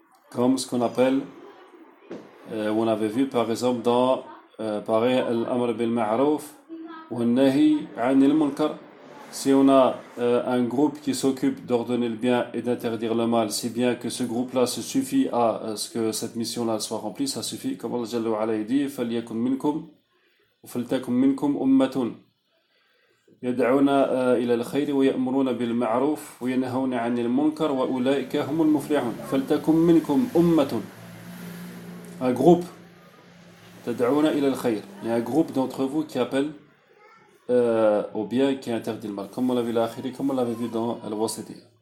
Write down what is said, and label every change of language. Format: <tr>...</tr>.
<fr>Comme ce qu'on appelle, on avait vu par exemple dans pareil, l'amr bil ma'ruf ou nahi anil munkar. Si on a un groupe qui s'occupe d'ordonner le bien et d'interdire le mal, si bien que ce groupe-là se suffit à ce que cette mission-là soit remplie, ça suffit. Comme Allah Jalla wa Ala dit,</fr> <ar>فَلْيَكُمْ مِنْكُمْ وَفَلْتَكُمْ مِنْكُمْ أُمَّةٌ يَدْعُونَ إِلَى الْخَيْرِ وَيَأْمُرُونَ بِالْمَعْرُوفِ وَيَنْهَوْنَ عَنِ الْمُنْكَرِ وَأُولَئِكَ هُمُ الْمُفْلِحُونَ فَلْتَكُمْ مِنْكُمْ أُمَّةٌ.</ar> <fr>Un groupe.</fr> <ar>تَدْعُونَ إِلَى الْخَيْرِ.</ar> <fr>Il y a un groupe d'entre vous qui appelle au bien qui interdit le mal, comme on l'a vu l'akhiri, comme on l'avait vu dans Al-Wasiti.</fr>